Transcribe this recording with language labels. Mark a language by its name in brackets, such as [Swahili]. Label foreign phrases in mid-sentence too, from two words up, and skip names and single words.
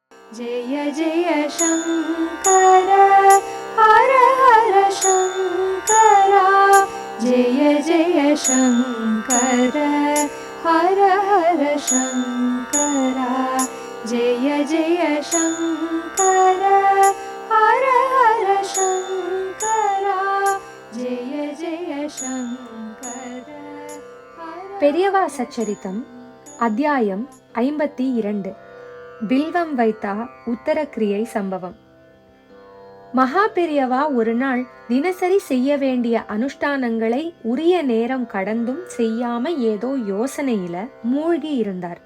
[Sanskrit] जय जय शंकर हर हर शंकरा जय जय शंकर हर हर शंकरा जय जय शंकर हर हर शंकरा जय जय शंकर [Tamil] பெரியவா சச்சரித்தம் அத்தியாயம் 52 பில்வம் வைத்தா உத்தரக்கிரியை சம்பவம். மகா பெரியவா ஒரு நாள் தினசரி செய்ய வேண்டிய அனுஷ்டானங்களை உரிய நேரம் கடந்தும் செய்யாம ஏதோ யோசனையில மூழ்கி இருந்தார்.